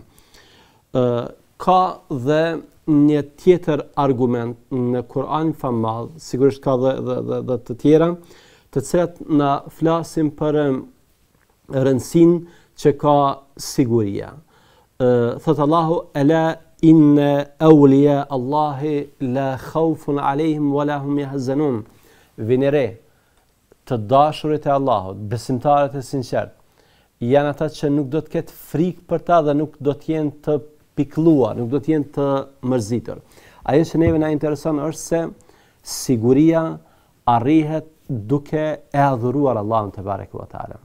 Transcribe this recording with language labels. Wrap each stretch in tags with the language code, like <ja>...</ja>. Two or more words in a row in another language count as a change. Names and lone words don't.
<sq>Ka dhe një tjetër argument në Kur'an famadh, sigurisht ka dhe të tjera, të cilat na flasin për rëndësinë që ka siguria. Thot Allahu:</sq> <ar>"ألا إن أولياء الله لا خوف عليهم ولا هم يحزنون."</ar> <sq>Vinere, të dashurit e Allahut, besimtarët e sinqert, janë ata që nuk do të ketë frikë për ta dhe nuk do të jenë të pikëlluar, nuk do të jenë të mërzitur. Ajo që neve na intereson është se siguria arrihet duke e adhuruar Allahun</sq> <ar>تبارك وتعالى.</ar>